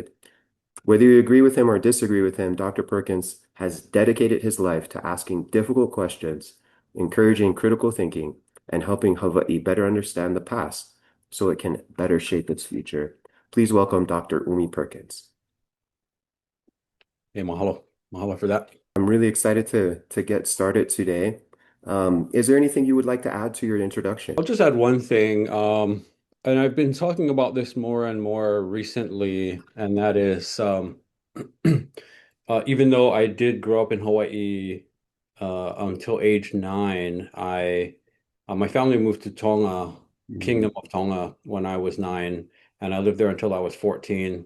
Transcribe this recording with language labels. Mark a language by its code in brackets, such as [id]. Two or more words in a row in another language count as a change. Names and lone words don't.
[en] Whether you agree with him or disagree with him, Dr. Perkins has dedicated his life to asking difficult questions, encouraging critical thinking, and helping Hawaii better understand the past so it can better shape its future. Please welcome Dr. Umi Perkins. Hey, mahalo. Mahalo for that. I'm really excited to get started today. Is there anything you would like to add to your introduction? I'll just add one thing, and I've been talking about this more and more recently, and that is even though I did grow up in Hawaii until age 9, my family moved to Tonga, Kingdom of Tonga, when I was 9, and I lived there until I was 14.